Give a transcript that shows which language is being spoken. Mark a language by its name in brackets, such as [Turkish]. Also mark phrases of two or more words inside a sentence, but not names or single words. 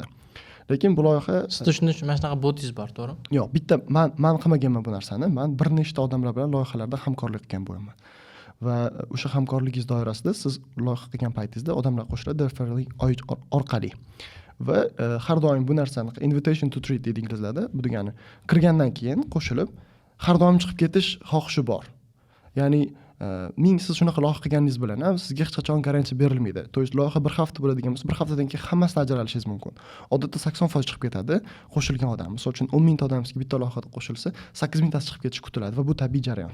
[Uzbek] Lekin bu loyiha sizda shunday mana shunaqa botingiz bor, to'g'rimi? Yo'q, bitta men qilmaganman bu narsani. Men bir nechta odamlar bilan loyihalarda hamkorlik qilgan bo'laman. Va o'sha hamkorligingiz doirasida siz loyiha qilgan paytingizda odamlar qo'shiladi referral orqali. Va har doim bu narsani [English] invitation to treat [Uzbek] deydi inglizlarda. Bu degani kirgandan keyin qo'shilib har doim chiqib ketish xohishi bor. Ya'ni siz shunaqa loyiha qilganingiz bilan ham sizga hech qachon garantiya berilmaydi. [Russian] To есть [Uzbek] loyiha bir hafta bo'ladigan bo'lsa, bir haftadan keyin hammasidan ajralishingiz mumkin. Odatda 80% chiqib ketadi qo'shilgan odam. Misol uchun 10 ming odamga bitta loyihada qo'shilsa, 8 mingtasi chiqib ketishi kutiladi va bu tabiiy jarayon.